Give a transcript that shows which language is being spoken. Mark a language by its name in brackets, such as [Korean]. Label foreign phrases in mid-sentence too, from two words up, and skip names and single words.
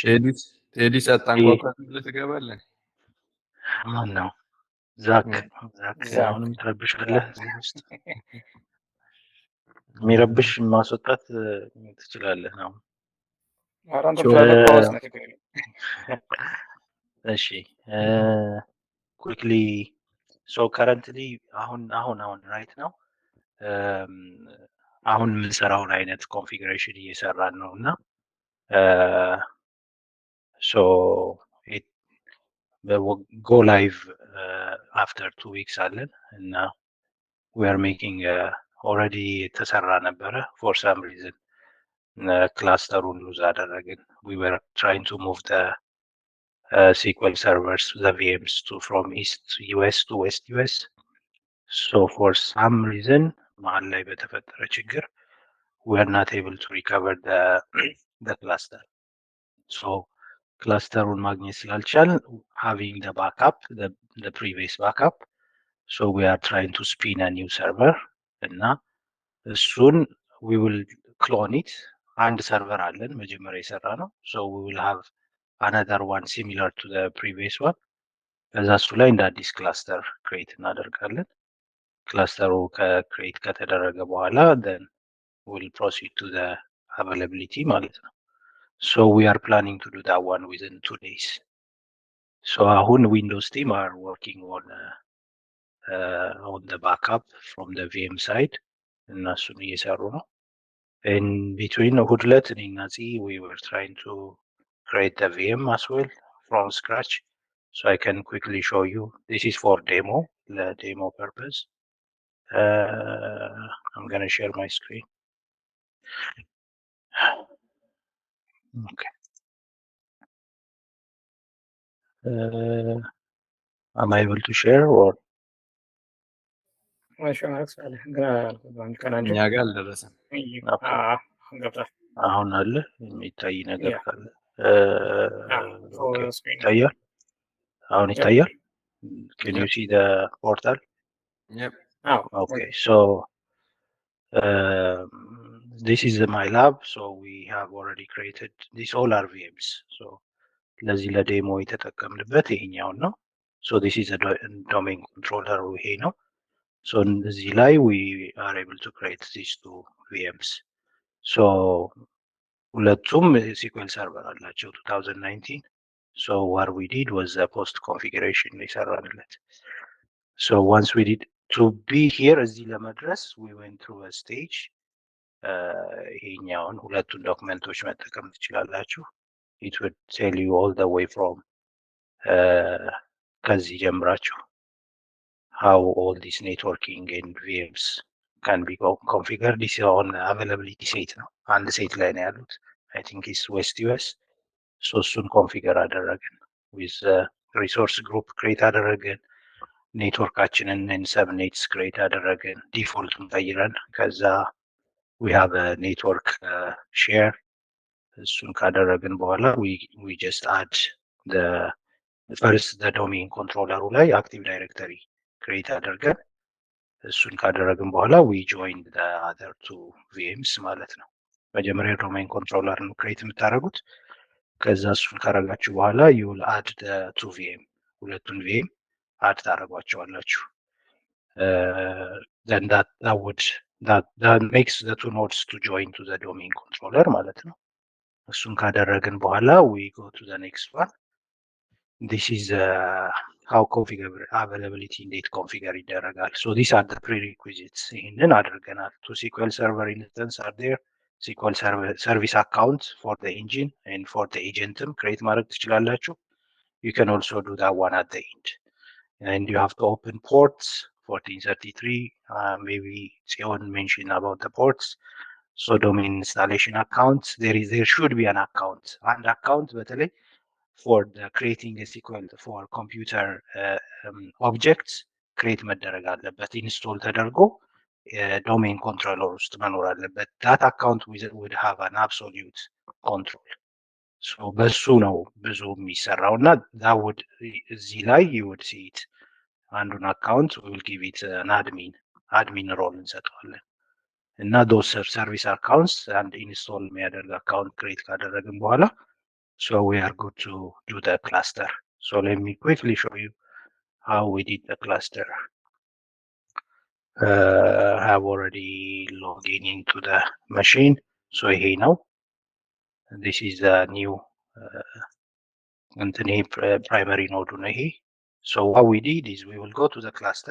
[Amharic] ቴዲ ሳታንኳኳ ትገባለህ? ማን ነው? ዛክ አሁንም ትረብሻለህ እዚህ ውስጥ። የሚረብሽ ማስወጣት ትችላለህ ነው። አራንተ ትላለህ ፓውስ ነው ችግር የለም። እሺ [English] quickly so currently [Amharic] አሁን ራይት ነው አሁን የምንሰራውን አይነት ኮንፊግሬሽን እየሰራን ነው እና [English] so it go live after 2 weeks [Amharic] አለን እና [English] we are making already [Amharic] የተሰራ ነበረ [English] for some reason [Amharic] ክላስተሩን ሉዝ አደረግን we [English] were trying to move the SQL servers the VMs from East US to West US so for some reason [Amharic] መሀል ላይ በተፈጠረ ችግር [English] we are not able to recover the cluster so [Amharic] ክላስተሩን ማግኘት ስላልቻል [English] having the backup the previous backup so we are trying to spin a new server እና soon we will clone it [Amharic] አንድ server አለን መጀመሪያ የሰራ ነው [English] so we will have another one similar to the previous one [Amharic] ከዛ እሱ ላይ እንደ አዲስ ክላስተር ክሬት እናደርጋለን ክላስተሩ ከክሬት ከተደረገ በኋላ [English] then we'll proceed to the availability [Amharic] ማለት ነው [English] so we are planning to do that one within 2 days so አሁን Windows team are working on the backup from the VM side [Amharic] እነሱን እየሰሩ ነው [English] in between [Amharic] እሑድ እኔና [English] we were trying to create the VM as well from scratch so I can quickly show you this is for demo the demo purpose I'm going to share my screen okay am I able to share or [Amharic] እኛ ጋር አልደረሰም። አሁን አለ የሚታይ ነገር ካለ ይታያል አሁን ይታያል [English] can you see the portal Yep. okay so this is my lab so we have already created these all are VMs so ለዚህ [Amharic] ለዴሞ የተጠቀምንበት ይሄኛው ነው [English] so this is a domain controller [Amharic] ይሄ ነው [English] so እዚህ ላይ we are able to create these two VMs so ሁለቱም SQL server አላቸው 2019 so what we did was a post configuration የሰራንለት so once we did to be here [Amharic] እዚህ ለመድረስ [English] we went through a stage [Amharic] ይሄኛውን ሁለቱን ዶክመንቶች መጠቀም ትችላላችሁ [English] it would tell you all the way from [Amharic] ከዚህ ጀምራችሁ [English] how all this networking and VMs can be configured this on availability set [Amharic] ነው አንድ ሴት ላይ ነው ያሉት [English] I think it's West US. [Amharic] So እሱን ኮንፊገር አደረግን [English] with resource group create [Amharic] አደረግን ኔትወርካችንን ሰብኔትስ ክሬት አደረግን ዲፎልቱን ቀይረን ከዛ we [English] have a network share [Amharic] እሱን ካደረግን በኋላ [English] we just add the first the domain controller ላይ active directory create [Amharic] አደረግን እሱን ካደረግን በኋላ [English] we joined the other two VMs [Amharic] ማለት ነው መጀመሪያ ዶሜን ኮንትሮለር ነው ክሬት የምታደርጉት ከዛ እሱን ካረጋችሁ በኋላ [English] you will add the two VM [Amharic] ሁለቱን VM add ታደርጓቸዋላችሁ [English] then that makes the two nodes to join to the domain controller [Amharic] ማለት ነው እሱን ካደረግን በኋላ [English] we go to the next one this is how configure availability [Amharic] እንዴት ኮንፊገር ይደረጋል [English] so these are the prerequisites [Amharic] ይሄንን አድርገናል [English] to SQL Server instance are there SQL Server service account for the engine and for the agentም create [Amharic] ማድረግ ትችላላችሁ [English] you can also do that one at the end and you have to open ports 1433 maybe Tsion mentioned about the ports so domain installation account there should be an account and account በተለይ for the creating a SQL for computer objects create [Amharic] መደረግ አለበት [English] install ተደርጎ domain controller [Amharic] ውስጥ መኖር አለበት [English] that account would have an absolute control so [Amharic] በሱ ነው ብዙ የሚሰራውና [English] that would [Amharic] እዚህ ላይ [English] you would see it አንዱን account we will give it an admin role [Amharic] እንሰጠዋለን እና [English] those service accounts and install የሚያደርግ account create [Amharic] ካደረግን በኋላ [English] so we are good to do the cluster so let me quickly show you how we did the cluster I have already logged into the machine so here now this is a new primary node here so what we did is we will go to the cluster